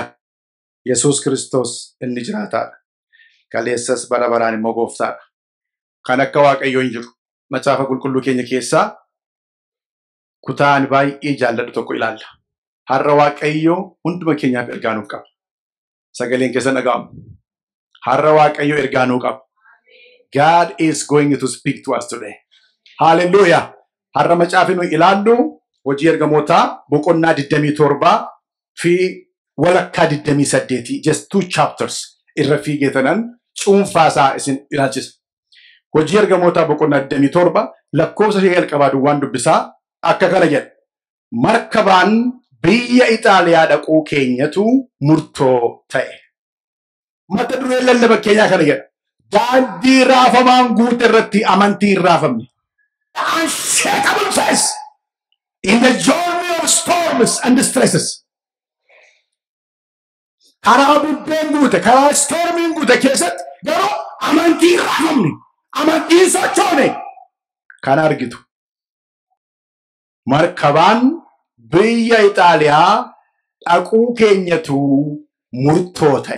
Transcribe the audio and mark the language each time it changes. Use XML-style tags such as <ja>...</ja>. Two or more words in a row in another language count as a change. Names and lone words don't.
<om>Yesuus Kiristoos inni jiraataadha. Kaleessas bara baraan immoo gooftaadha. Kan akka Waaqayyo hin jiru. Macaafa qulqulluu keenya keessaa kutaan baay'ee jaalladhu tokko ilaalla. Har'a Waaqayyo hunduma keenyaaf ergaa nuuf qaba. Sagaleen keessan dhaga'amu. Har'a Waaqayyo ergaa nuuf qaba.</om> <en>God is going to speak to us today. Hallelujah.</en> <om>Har'a macaafi nu ilaallu hojii ergamootaa boqonnaa 27 fi walakkaa 28</om> <en>just 2 chapters</en> <om>irra fiigeetanan cuunfaasaa isin ilaalchisa. Hojii ergamootaa boqonnaa 27 lakkoofsa ishee jalqabaa duwwaan dubbisaa akka kana jedha. Markabaan biyya Itaaliyaa dhaquu keenyatu murtoo ta'e. Mata duree lallaba keenyaa kana jedha. Daandii raafamaan guute irratti amantii hin raafamne.</om> <en>Unshakable faith in the journey of storms and stresses.</en> <om>Karaa bubbeen guute, karaa stormiin guute keessatti garuu amantii hin raafamne, amantii hin sochoone. Kana argitu. Markabaan biyya Itaaliyaa dhaquu keenyatu murtoo ta'e.</om>